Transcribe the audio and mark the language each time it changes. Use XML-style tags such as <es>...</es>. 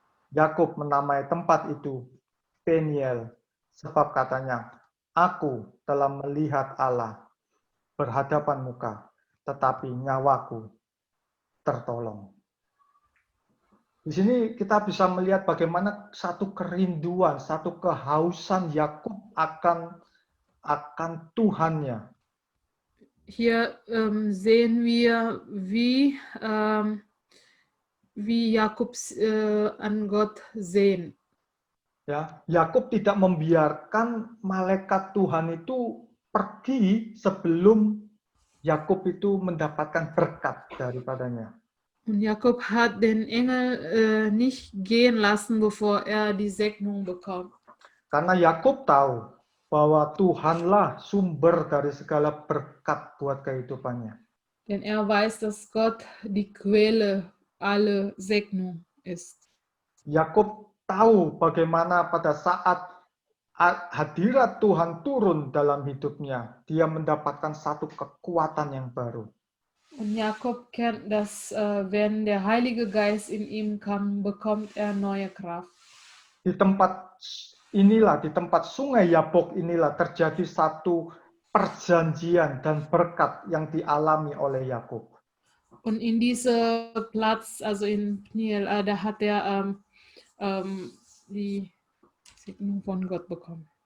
<id>Yakub menamai tempat itu Peniel, sebab katanya, aku telah melihat Allah berhadapan muka, tetapi nyawaku tertolong. Di sini kita bisa melihat bagaimana satu kerinduan, satu kehausan Yakub akan Tuhannya.</id> <de>Hier sehen wir, wie Jakob an Gott sehen.</de> <id>Ya, Yakub tidak membiarkan malaikat Tuhan itu pergi sebelum Yakub itu mendapatkan berkat daripadanya.</id> <de>Und Jakob hat den Engel nicht gehen lassen, bevor er die Segnung bekommt.</de> <id>Karena Yakub tahu bahwa Tuhanlah sumber dari segala berkat buat kehidupannya.</id> <de>Denn er weiß, dass Gott die Quelle aller Segnung ist.</de> <id>Yakub tahu bagaimana pada saat hadirat Tuhan turun dalam hidupnya, dia mendapatkan satu kekuatan yang baru.</id> <de>Und Jakob kennt, dass wenn der Heilige Geist in ihm kam, bekommt er neue Kraft.</de> <id>di tempat inilah, di tempat sungai Yabok inilah terjadi satu perjanjian dan berkat yang dialami oleh Yakub.</id> <de>Und in diesem Platz, also in Pniel, da hat er die Segnung von Gott bekommen.</de>